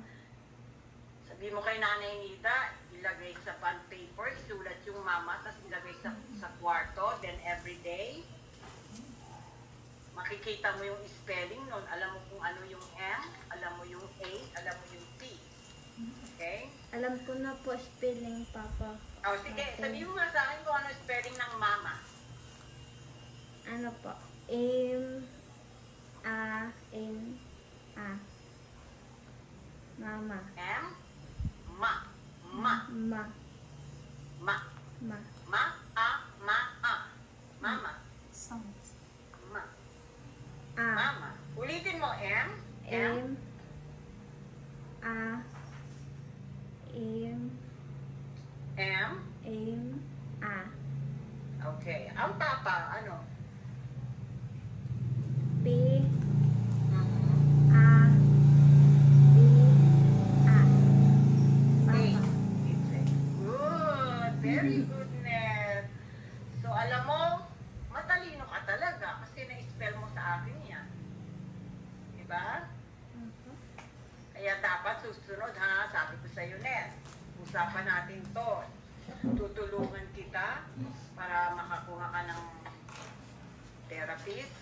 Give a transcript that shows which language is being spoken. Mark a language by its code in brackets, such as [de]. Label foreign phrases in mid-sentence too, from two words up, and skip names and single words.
[tl] Sabi mo kay Nanay Nita, ilagay sa bond paper, isulat yung mama, tapos ilagay sa kwarto, [en] then every day, [tl] makikita mo yung spelling nun. Alam mo kung ano yung M, alam mo yung A, alam mo yung T. Okay? Alam ko na po spelling, Papa. O sige, sabi mo nga sa akin kung ano spelling ng mama. Ano po? M, A, N, A. Mama. M, ma, ma, Ma. ma, Ma. ma, a. Mama, Sounds. ma, A. mama. Ulitin mo, M, M. A. M. M. M. A. Okay. Ang papa, ano? P. Mhm. A. B. A. A. Papa. [en] It's A. Good. Very good, Ned. [tl] So, alam mo, matalino ka talaga kasi na-spell mo sa akin yan. Diba? Opo. Kaya dapat susunod, ha? Sabi ko sa'yo, Ned. Usapan natin to. Tutulungan kita para makakuha ka ng therapist.